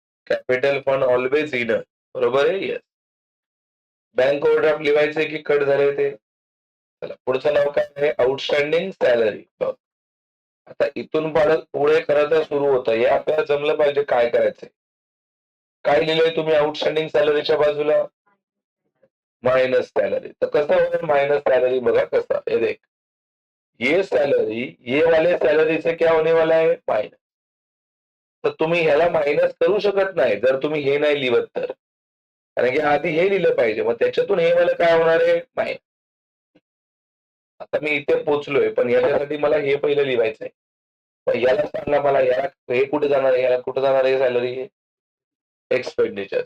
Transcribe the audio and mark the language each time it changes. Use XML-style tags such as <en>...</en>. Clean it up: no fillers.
<mr>Capital fund always inner, बरोबर आहे. Yes. Bank overdraft लिहायचे की कट झाले ते. चला पुढचं नाव काय आहे, आउटस्टँडिंग सॅलरी. आता इथून पुढे खरं तर सुरू होतं, हे आपल्याला जमलं पाहिजे काय करायचंय. काय लिहिलंय तुम्ही आउटस्टँडिंग सॅलरीच्या बाजूला,</mr> <en>Minus salary.</en> <mr>तर कसं होईल माइनस सैलरी बघा कसं हे</mr> <hi>देख ये सैलरी ये वाले सैलरी से क्या होने वाला है माइनस।</hi> <mr>तर तुम्ही ह्याला मायनस करू शकत नाही जर तुम्ही हे नाही लिहत तर कारण की आधी हे लिहिलं पाहिजे मग त्याच्यातून हे मला काय होणार आहे मायनस। आता मी इथे पोहोचलोय पण याच्यासाठी मला हे पहिलं लिहायचं आहे पण याला सांगा मला याला हे कुठे जाणार आहे याला कुठे जाणार आहे सॅलरी हे एक्सपेंडिचर।</mr>